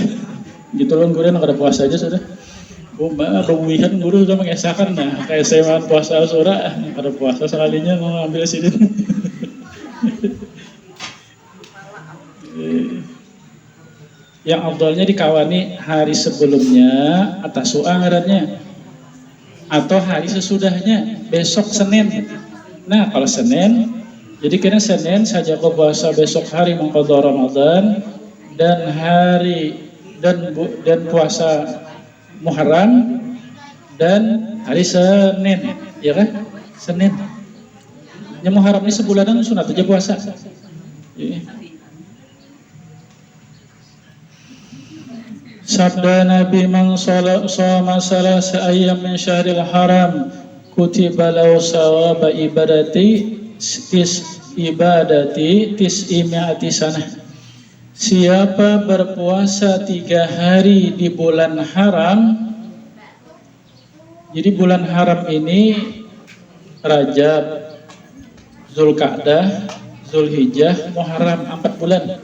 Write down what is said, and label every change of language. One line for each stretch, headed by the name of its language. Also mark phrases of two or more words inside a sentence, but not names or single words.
Banjar: Gitu loh, guru kada puasa aja sudah. Bawihan guru sudah mengesahkan, nah kayak saya puasa Asyura, kada puasa sekalinya mau ambil sidin. Yang afdalnya dikawani hari sebelumnya atas ngarannya, atau hari sesudahnya, besok Senin. Nah kalau Senin, jadi kena Senin saja kau puasa besok hari mengqadha Ramadan, dan hari dan puasa Muharram, dan hari Senin, ya kan? Senin.
Indonesian: Yang Muharram ini sebulanan sunat aja puasa. Sabda Nabi,
Arabic: من صام ثلاثة أيام من شهر حرام كتب له ثواب عبادة تسعمائة سنة.
Indonesian: Siapa berpuasa 3 hari di bulan haram, jadi bulan haram ini Rajab, Zulkaadah, Zulhijjah, Muharram, 4 bulan.